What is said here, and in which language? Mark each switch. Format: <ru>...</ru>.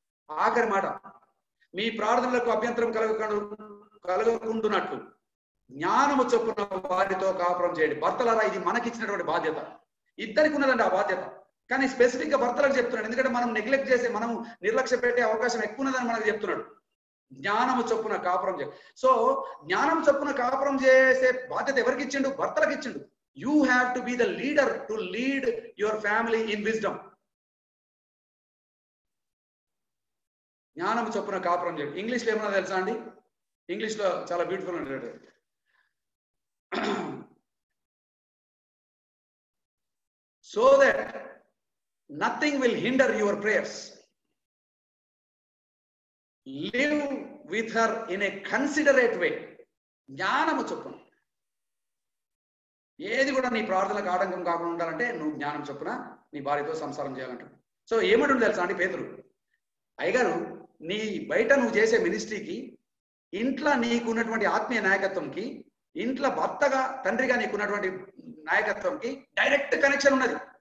<te>ఆఖరి మాట, మీ ప్రార్థనలకు అభ్యంతరం కలగకుండానట్లు జ్ఞానము చొప్పున వారితో కాపురం చేయండి. భర్తలారా, ఇది మనకిచ్చినటువంటి బాధ్యత, ఇద్దరికి ఉన్నదండి ఆ బాధ్యత. కానీ స్పెసిఫిక్ గా భర్తలకు చెప్తున్నాడు, ఎందుకంటే మనం నెగ్లెక్ట్ చేసే, మనం నిర్లక్ష్య పెట్టే అవకాశం ఎక్కువ ఉన్నదని మనకు చెప్తున్నాడు. జ్ఞానము చొప్పున కాపురం చేయండి. సో జ్ఞానం చొప్పున కాపురం చేసే బాధ్యత ఎవరికి ఇచ్చిండు? భర్తలకు ఇచ్చిండు.</te> <en>You have to be the leader to lead your family in wisdom.</en> <te>జ్ఞానం చొప్పున కాపురం చేయండి. ఇంగ్లీష్ లో ఏమన్నా తెలుసా అండి? ఇంగ్లీష్ లో చాలా బ్యూటిఫుల్ ఉంటాడు.</te> <en>So that nothing will hinder your prayers. Live with her in a considerate way.</en> <te>జ్ఞానము చొప్పున. ఏది కూడా నీ ప్రార్థనకు ఆటంకం కాకుండా ఉండాలంటే నువ్వు జ్ఞానం చొప్పున నీ భార్యతో సంసారం చేయాలంటాడు. సో ఏమంటుంది తెలుసా అండి పేతురు, అయ్యగారు నీ బయట నువ్వు చేసే మినిస్ట్రీకి, ఇంట్లో నీకున్నటువంటి ఆత్మీయ నాయకత్వంకి, ఇంట్లో భర్తగా తండ్రిగా నీకున్నటువంటి నాయకత్వంకి డైరెక్ట్ కనెక్షన్ ఉన్నది.</te>